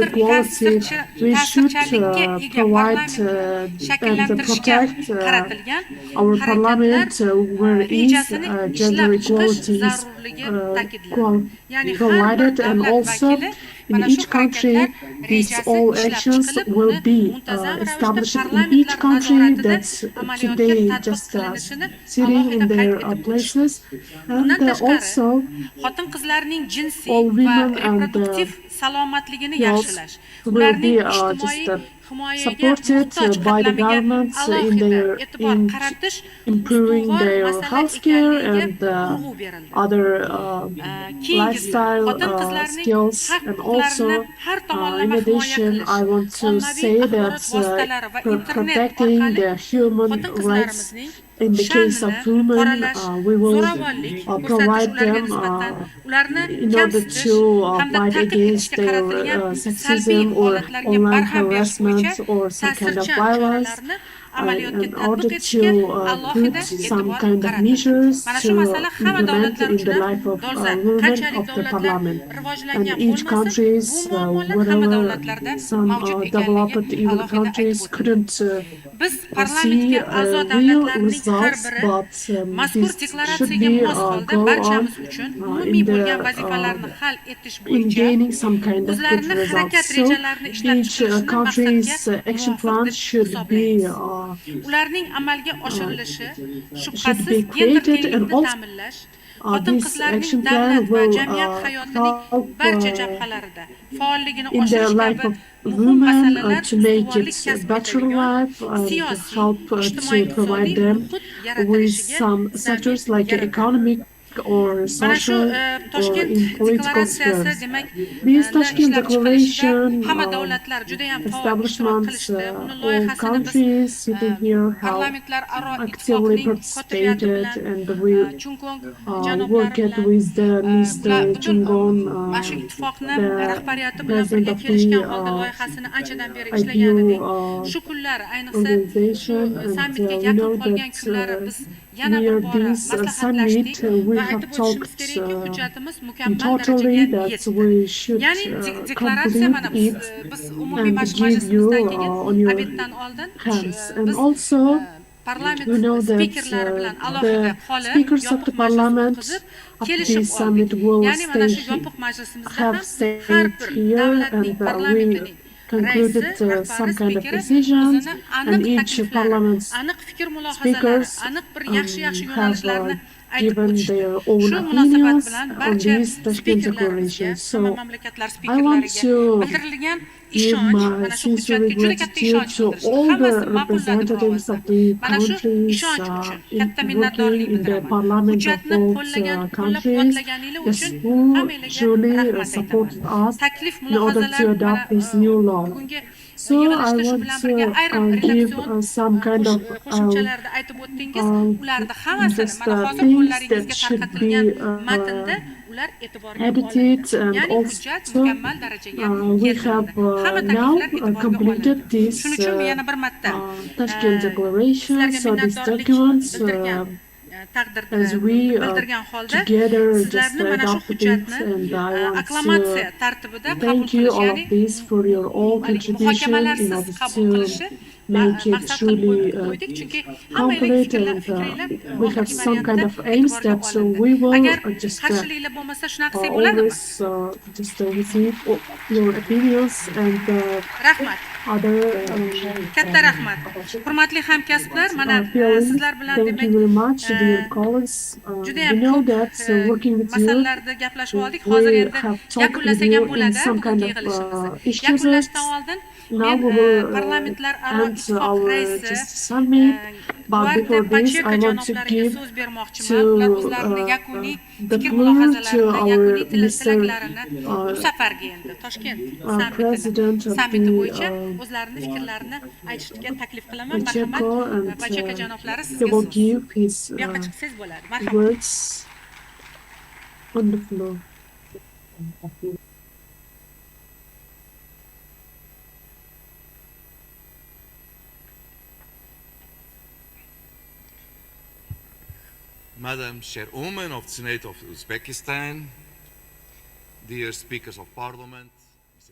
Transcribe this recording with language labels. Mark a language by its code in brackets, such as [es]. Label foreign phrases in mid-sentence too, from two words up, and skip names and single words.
[en] equality, we should provide and protect our parliament where is gender equality is provided, and also in each country, these all actions will be established in each country that's today just sitting in their places, and also [uz] xotin-qizlarning jinsiy [en] all [uz] va [en] women and [uz] reproduktiv salomatligini [en] girls [uz] yaxshilash, [en] will be [uz] ularning [en] just [uz] ijtimoiy himoyaga [en] supported [uz] muhtoj [en] by the [uz] qatlamiga [en] governments in [uz] alohida [en] their [uz] e'tibor qaratish [en] improving [uz] ustuvor [en] their [uz] masala [en] healthcare [uz] ekanligiga [en] and [uz] urg'u berildi. [en] other [uz] Keyingisi, [en] lifestyle [uz] xotin-qizlarning [en] skills, and [uz] haq-huquqlarini [en] also [uz] har [en] in [uz] tomonlama himoya [en] addition, [uz] qilish, [en] I want to [uz] ommaviy [en] say [uz] axborot [en] that [uz] vositalari va internet [en] protecting [uz] orqali [en] the human rights [uz] xotin-qizlarimizning [en] in the case of [uz] sha'nini [en] women, [uz] qoralash, [en] we will [uz] zo'ravonlik ko'rsatish [en] provide [uz] ularga [en] them [uz] nisbatan ularni [en] in order [uz] kamsitish [en] to [uz] hamda [en] fight [uz] ta'qib [en] against [uz] etishga [en] their [uz] qaratilgan salbiy [en] sexism or [uz] holatlarga [en] online [uz] barham berish bo'yicha [en] harassment or some kind of [uz] ta'sirchan [en] violence. [uz] choralarni amaliyotga [en] In [uz] tatbiq [en] order [uz] etishga [en] to [uz] alohida [en] put some [uz] e'tibor [en] kind of [uz] qaratildi. [en] measures [uz] Mana [en] to [uz] shu masala hamma [en] implement [uz] davlatlar [en] in the [uz] uchun [en] life of [uz] dolzarb. [en] women [uz] Qanchalik [en] of the [uz] davlatlar [en] parliament. And [uz] rivojlangan [en] each [uz] bo'lmasin, [en] countries, [uz] bu muammolar hamma [en] wherever [uz] davlatlarda [en] some [uz] mavjud ekanligi [en] developed even [uz] alohida aytib [en] countries [uz] o'tildi. [en] couldn't [uz] Biz [en] see [uz] parlamentga a'zo [en] real [uz] davlatlarning har [en] results, [uz] biri [en] but [uz] mazkur [en] this should [uz] deklaratsiyaga [en] be [uz] mos holda [en] go on [uz] barchamiz uchun [en] in [uz] umumiy bo'lgan [en] the [uz] vazifalarni hal etish [en] in [uz] bo'yicha [en] gaining some kind of good [uz] o'zlarini [en] results. [uz] harakat [en] So [uz] rejalarini ishlab [en] each [uz] chiqarishni [en] country's [uz] maqsadga [en] action [uz] muvofiq [en] plan [uz] deb [en] should be [uz] hisoblaymiz. Ularning amalga oshirilishi [en] should be [uz] shubhasiz gender [en] created, and [uz] tenglikni [en] also [uz] ta'minlash, [en] this [uz] xotin-qizlarning [en] action [uz] davlat [en] plan [uz] va [en] will [uz] jamiyat hayotining [en] help [uz] barcha jabhalarida faolligini [en] in the [uz] oshirish [en] life [uz] kabi [en] of [uz] muhim [en] women [uz] masalalar [en] to make it [uz] ustuvorlik kasb [en] better [uz] etadigan [en] life and [uz] siyosiy, [en] help to [uz] ijtimoiy-iqtisodiy [en] provide them [uz] muhit [en] with [uz] yaratilishiga [en] some [uz] zamin [en] sectors like [uz] yaratadi. [en] economic or [uz] Mana shu [en] social or [uz] Toshkent [en] in political [uz] deklaratsiyasi [en] spheres. [uz] demak [en] This Tashkent [uz] ishlab chiqilishida [en] Declaration [uz] hamma davlatlar juda ham faol ishtirok [en] establishments, [uz] qilishdi. Uni [en] all [uz] loyihasini biz [en] countries sitting here have [uz] parlamentlar aro [en] actively [uz] ittifoqining kotibiyati [en] participated, [uz] bilan [en] and we [uz] Chungkong janoblari [en] worked [uz] bilan [en] with the Mr. [uz] butun [en] Chungon, [uz] mana shu ittifoqni [en] the [uz] rahbariyati bilan [en] president [uz] birga [en] of [uz] kelishgan [en] the [uz] holda loyihasini anchadan beri [en] IPU [uz] ishlaganining shu kunlari, ayniqsa shu [en] organization, and [uz] sammitga [en] we [uz] yaqin [en] know [uz] qolgan [en] that [uz] kunlari biz yana [en] near [uz] bir bora [en] this [uz] maslahatlashdik [en] summit we [uz] va [en] have [uz] aytib o'tishimiz [en] talked [uz] kerakki, hujjatimiz [en] in [uz] mukammal [en] totally [uz] darajaga [en] that [uz] yetdi. [en] we should [uz] Ya'ni deklaratsiya mana [en] complete [uz] biz [en] it [uz] umumiy [en] and give you [uz] majlisimizdan keyin [en] on your [uz] obeddan oldin [en] hands. And [uz] biz [en] also [uz] parlament [en] we know that [uz] spikerlari bilan alohida [en] the [uz] qolib [en] speakers of the [uz] yopiq majlis [en] parliament [uz] o'tkazib [en] after [uz] kelishib [en] this [uz] oldik. [en] summit will [uz] Ya'ni mana [en] stay [uz] shu yopiq majlisimizda [en] have [uz] ham har [en] stayed [uz] bir [en] here, [uz] davlatning [en] and we [uz] parlamentining [en] concluded [uz] raisi, rahbari, [en] some kind of [uz] spikeri [en] decisions, [uz] o'zini [en] and [uz] aniq [en] each [uz] takliflari, [en] parliament [uz] aniq fikr mulohazalari, [en] speakers [uz] aniq bir yaxshi [en] have [uz] yo'nalishlarni aytib [en] given [uz] o'tishdi. [en] their own [uz] Shu munosabat [en] opinions [uz] bilan [en] on [uz] barcha [en] this Tashkent [uz] spikerlarimizga, [en] Declaration. [uz] hamma [en] So [uz] mamlakatlar [en] I want [uz] spikerlariga [en] to [uz] bildirilgan [en] give [uz] ishonch, [en] my [uz] mana shu [en] sincere [uz] hujjatga juda katta [en] gratitude [uz] ishonch [en] to [uz] bildirishdi. [en] all the [uz] Hammasi ma'qulladi bu [en] representatives [uz] ovozda. [en] of the [uz] Mana shu [en] countries [uz] ishonch uchun [en] in [uz] katta [en] working [uz] minnatdorlik [en] in the [uz] bildiraman. [en] parliament of [uz] Hujjatni [en] both [uz] qo'llagan, [en] countries, [uz] qo'llab-quvvatlaganinglar [en] yes, [uz] uchun [en] who [uz] hammanglarga [en] truly [uz] rahmat aytaman. [en] supported us [uz] Taklif, [en] in order to [uz] mulohazalar mana [en] adopt this new law. [uz] bugungi [en] So I [uz] yig'ilishda shu [en] want [uz] bilan [en] to [uz] birga ayrim [en] give [uz] redaksion [en] some kind of [uz] qo'shimchalarda aytib o'tdingiz. Ularni hammasini [en] just [uz] mana hozir [en] things [uz] qo'llaringizga [en] that should [uz] tarqatilgan [en] be [uz] matnda ular e'tiborga [en] edited, [uz] olindi. [en] and [uz] Ya'ni hujjat [en] also [uz] mukammal darajaga [en] we have [uz] keltirildi. Hamma [en] now [uz] takliflar e'tiborga [en] completed [uz] olindi. [en] this [uz] Shuning uchun yana bir marta [en] Tashkent Declaration. [uz] sizlarga [en] So these [uz] minnatdorlik [en] documents, [uz] bildirgan taqdirda [en] as we [uz] bildirgan holda [en] together just [uz] sizlarni mana shu [en] adopted it, [uz] hujjatni [en] and I want [uz] akklamatsiya [en] to [uz] tartibida qabul [en] thank you [uz] qilish, [en] all [uz] ya'ni [en] of this for your all contribution in [uz] muhokamalarsiz [en] order [uz] qabul [en] to [uz] qilishi [en] make it [uz] maqsad qilib [en] truly [uz] qo'ydik, chunki hamma [en] complete, and [uz] fikringlar [en] we have [uz] oxirgi [en] some kind [uz] variantda [en] of aims [uz] e'tiborga [en] that [uz] olindi. [en] we will [uz] Agar [en] just [uz] qarshiliklar bo'lmasa shunaqa bo'ladimi? [en] always just receive your opinions and [uz] Rahmat. [en] other [uz] Katta rahmat. Hurmatli hamkasblar, mana sizlar bilan [en] thank you very much, dear colleagues. [uz] juda [en] We [uz] ham [en] know [uz] ko'p [en] that working with you, [uz] masalalarda gaplashib oldik. Hozir [en] we [uz] endi [en] have talked with [uz] yakunlasak [en] you [uz] ham [en] in [uz] bo'ladi [en] some kind [uz] bugungi [en] of [uz] yig'ilishimizni. [en] issues. [uz] Yakunlashdan oldin [en] Now [uz] men [en] we will [uz] parlamentlar aro [en] end [uz] ittifoq [en] our [uz] raisi [en] just summit, but before this I want to give [uz] so'z bermoqchiman. [en] to [uz] Ular o'zlarining yakuniy [en] the [uz] fikr [en] floor to [uz] mulohazalarini, [en] our [uz] yakuniy [en] Mr. [uz] tilaklarini bu safargi endi Toshkent [en] President of [uz] sammiti [en] the [uz] bo'yicha o'zlarining fikrlarini aytishga taklif qilaman. Marhamat, [en] Pacheco, and [uz] Pacheka janoblari [en] he [uz] sizga [en] will [uz] so'z. [en] give his [uz] Bu yoqqa chiqsangiz bo'ladi. Marhamat. [en] words on the floor. Madam Chairwoman of the Senate of Uzbekistan, dear Speakers of Parliament, Mr.